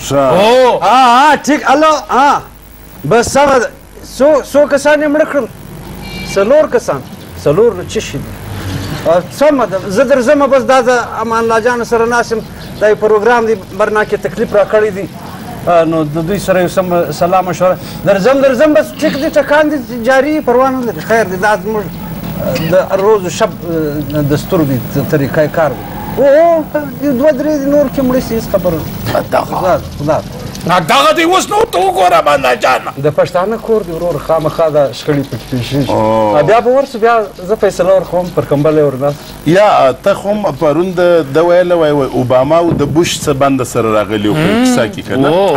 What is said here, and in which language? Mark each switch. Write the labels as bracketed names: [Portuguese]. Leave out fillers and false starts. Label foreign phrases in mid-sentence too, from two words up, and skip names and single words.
[Pashto] ټیک الله بس سمه ده څو کسان یې مړه کړل 4 کسان 4 نو څه شي دي سمه ده زه درځم بس دا د امان الله جان سره ناست یم دا یې پروګرام دی برنا کې تکلیف راکړی دی نو د دوی سره یو سم سلا مشوره درځم بس ټیک دی ټکان دی جاري پروا نه لري خیر دی دا زموږ د روز و شب دستور دی طریقه کار دی او 2-3 نور کې مړه شي هېڅ خبره خدا دغه دی اوس نو ته وګوره باندې جانه د پښتانه کور دی ورور خامخا دا شخړې پکې پېښېږي بیا به ورسو بیا زه فیصله ورکوم پر کمبل یې ورناست یا ته خو هم پرون ده ویله وای اوباما او د بوش څه بنده سره راغلي و په کیسه کې که نه